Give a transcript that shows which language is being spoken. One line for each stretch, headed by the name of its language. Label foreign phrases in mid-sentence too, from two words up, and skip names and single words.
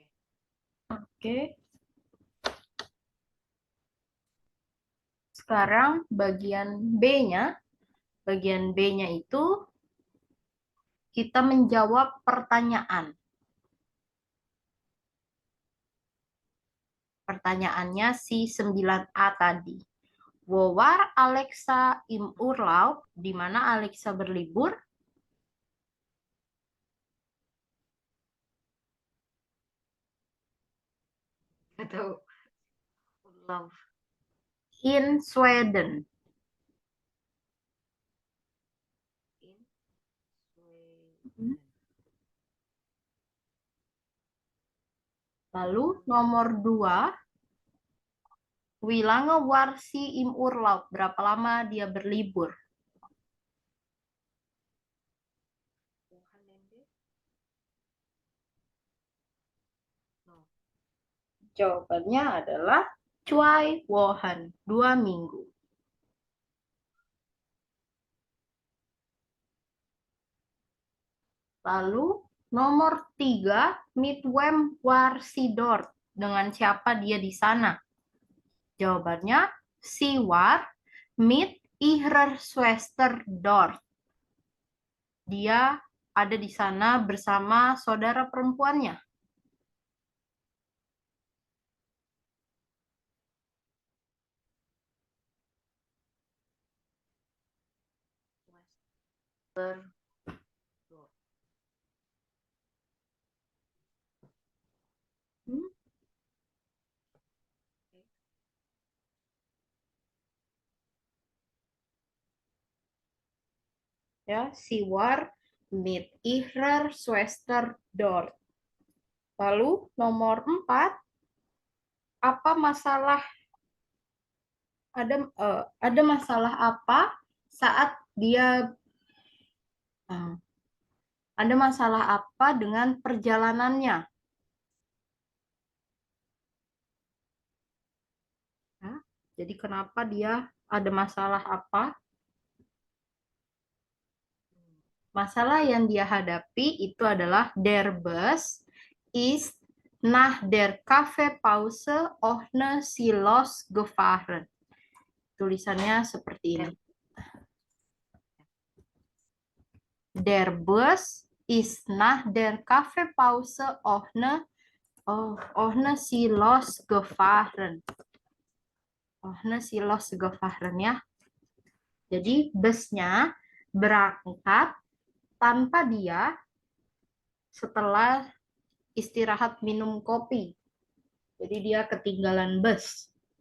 Indonesian: Oke. Sekarang bagian B-nya. Bagian B-nya itu kita menjawab pertanyaan. Pertanyaannya si 9A tadi.
German: Wo war Alexa im Urlaub?
Indonesian: Di mana Alexa berlibur? Atau love.
English: in Sweden. In Sweden.
Indonesian: Lalu nomor 2,
German: wie lange war sie im Urlaub?
Indonesian: Berapa lama dia berlibur?
German: Wochenende? No.
Indonesian: Jawabannya adalah
German: 2 Wochen,
Indonesian: 2 minggu. Lalu nomor 3,
German: mit wem war sie dort?
Indonesian: Dengan siapa dia di sana? Jawabannya,
German: sie war mit ihrer Schwester dort.
Indonesian: Dia ada di sana bersama saudara perempuannya. Wester. Hmm? Ya,
German: sie war mit ihrer Schwester dort.
Indonesian: Lalu nomor 4, apa masalah ada masalah apa saat dia ada masalah apa dengan perjalanannya? Ya, jadi kenapa dia ada masalah apa? Masalah yang dia hadapi itu adalah
German: der Bus ist nach der Kaffeepause ohne Silos gefahren.
Indonesian: Tulisannya seperti ini.
German: Der Bus ist nach der Kaffeepause ohne Silos gefahren. Ohne Silos gefahren ya.
Indonesian: Jadi busnya berangkat tanpa dia setelah istirahat minum kopi. Jadi dia ketinggalan bus.